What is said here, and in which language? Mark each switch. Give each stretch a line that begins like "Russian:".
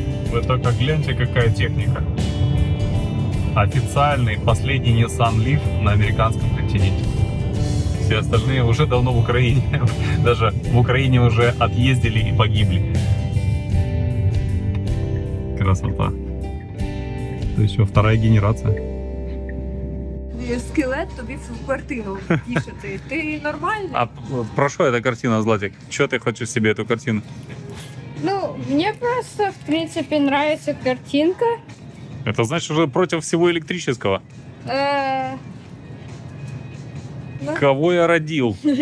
Russian: Вы только гляньте, какая техника. Официальный последний Nissan Leaf на американском континенте. Все остальные уже давно в Украине. Даже в Украине уже отъездили и погибли. Красота. Это еще вторая генерация.
Ukrainian: Скелет тобі в квартиру тішити. Ти нормальний?
Russian: А про что эта картина, Златик? Что ты хочешь себе эту картину? Ну, мне просто, в принципе, нравится картинка. Это значит уже против всего электрического. Кого я родил?